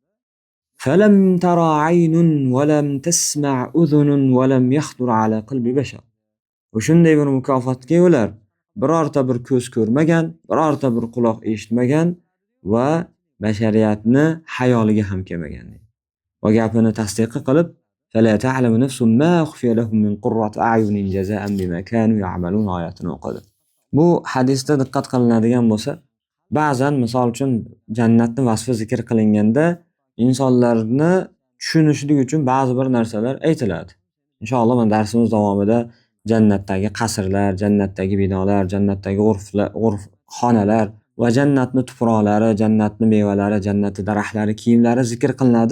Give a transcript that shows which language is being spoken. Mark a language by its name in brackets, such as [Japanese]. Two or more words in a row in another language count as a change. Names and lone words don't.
[Arabic] فلم تر عين ولم تسمع أذن ولم يخطر على قلب بشر. [Uzbek] Shunday bir mukofotga ular birorta bir ko'z ko'rmagan, birorta bir quloq eshitmagan va bashariyatni hayoliga ham kelmagan. Va gapini tasdiq qilib, [Arabic] "فلا تعلم نفس ما أخفي لهم من قرة أعين جزاء بما كانوا يعملون" [Uzbek] oyatini o'qidi. Bu hadisda diqqat qilinadigan bo'lsa, ba'zan misol uchun jannatning vasfi zikr qilinganda insonlarni tushunishlik uchun ba'zi bir narsalar aytiladi. Inshaalloh men darsimiz davomida jannatdagi qasrlar, jannatdagi binolar, jannatdagi urf xonalar va jannatning tuproqlari, jannatning mevalari, jannatning daraxtlari, kiyimlari zikr qilinadi.